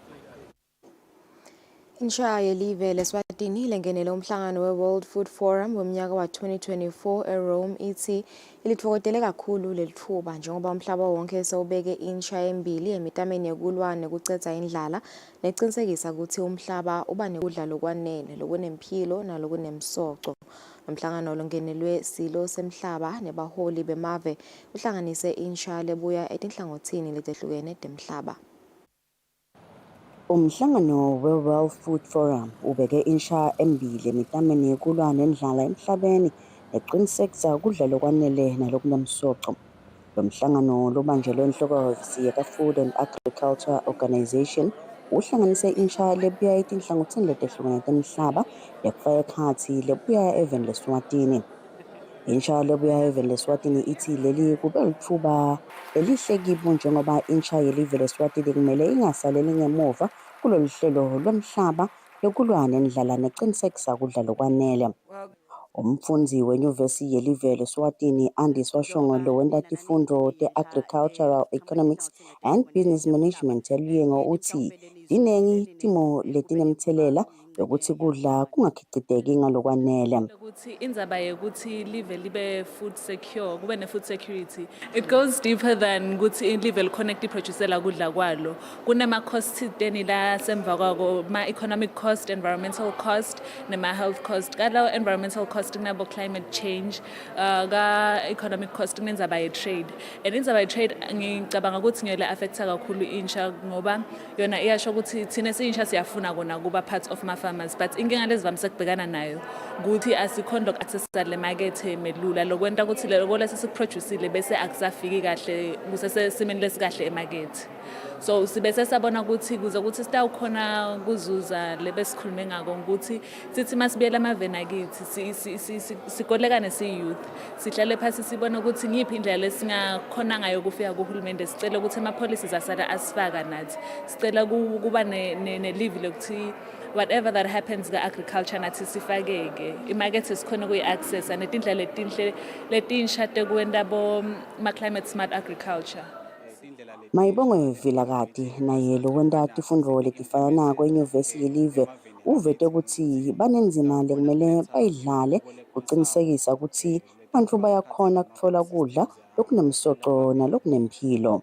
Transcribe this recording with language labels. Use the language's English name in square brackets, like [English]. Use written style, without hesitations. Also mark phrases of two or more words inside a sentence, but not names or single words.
[Swati] Insha yelive leSwatini lengenele umhlangano we-World Food Forum womnyaka wa 2024 eRome ithi ilitfokotele kakhulu lelithuba njengoba umhlaba wonke sewubeke insha embili emitameni yekulwa nekucedza indlala necinisekisa ukuthi umhlaba uba nekudla lokwanele lokunemphilo nalokunemsoco. Umhlangano longenelwe silo semhlaba nebaholi bemave uhlanganise insha lebuya etinhlangothini letehlukene temhlaba. Umhlangano we-World Food Forum ubeke insha embili emitameni yekulwa nendlala emhlabeni necinisekisa ukudla lokwanele nalokunemsoco. Lo mhlangano lobanjelwe enhloko-ofisi yaka-Food and Agriculture Organization uhlanganise insha lebuya etinhlangothini letehlukene temhlaba lekufaka ekhatsi lebuya even leSwatini. Insha lebuya even leSwatini ithi leli kube lithuba elihle kibo njengoba insha yelive leSwatini kumele ingasaleli ngemuva kulolu hlelo lomhlaba lokulwa nendlala necinisekisa ukudla lokwanele. Umfundzi wenyuvesi yelive leSwatini Andiswa Shongolo wenta tifundvo te-Agricultural Economics and Business Management eLuyengo uthi dinengi timo letinemthelela yokuthi kudla kungakhiciteki ngalokwanele. ukuthi indzaba yokuthi live libe [English] food secure, [Swati] kube ne- [English] food security, it goes deeper than [Swati] ukuthi live likhona producer kudla kwalo. Kunema-cost teni la semva kwako, [English] ma-economic cost, environmental cost, nema-health cost. [Swati] Kalawo [English] environmental cost [Swati] kunabo [English] climate change, [Swati] ka- [English] economic cost [Swati] kunendzaba ye-trade. And indzaba ye-trade ngicabanga ukuthi ngiyole affecta kakhulu insha ngoba yona iyasho ukuthi thina siyinsha siyafuna kona kuba [English] part of [Swati] ma-farmers, but inkinga lezivamise kubhekana nayo ukuthi asikhona loku-accessa le makethe melula lokwenta ukuthi loko lesesikuproducile bese akusafiki kahle kusesesimeni lesikahle emakethe. So sibese sabona ukuthi kuze ukuthi sitawukhona kuzuza lebesikhulume ngako ukuthi sithi masibiyela amaveni akithi sikolekane si-youth sihlale phasi sibona ukuthi ngiyiphi indlela lesingakhona ngayo kufika kuhulumende sicela ukuthi ama-policies asala asifaka nathi sicela kuba ne-live lokuthi [English] whatever that happens [Swati] ka-agriculture nathi sifakeke imakethe sikhona kuyi-accessa netindlela letinsha tekwenta ma- [English] climate smart agriculture. [Swati] Mayibongwe Vilakati naye lo wenda tifundvo letifana nako enyuvesi yelive uvete ukuthi banenzima lekumele bayidlale kucinisekisa ukuthi abantu bayakhona kutfola kudla lokunemsoco nalokunemphilo.